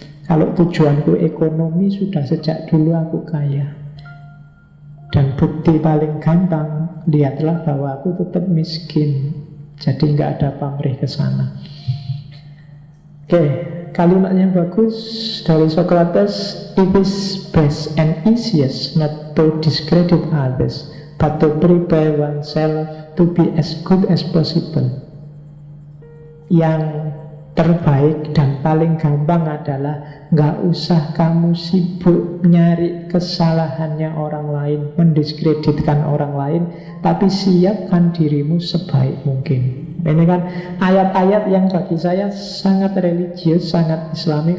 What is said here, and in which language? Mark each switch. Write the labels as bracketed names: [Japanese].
[Indonesian] Kalau tujuanku ekonomi, sudah sejak dulu aku kaya. Dan bukti paling gampang, lihatlah bahwa aku tetap miskin. Jadi nggak ada pamrih ke sana. Oke, kalimatnya bagus dari Socrates. [English] It is best and easiest not to discredit others, but to prepare oneself to be as good as possible. [Indonesian] Yang terbaik dan paling gampang adalah gak usah kamu sibuk nyari kesalahannya orang lain, mendiskreditkan orang lain, tapi siapkan dirimu sebaik mungkin. Ini kan ayat-ayat yang bagi saya sangat religius, sangat islami.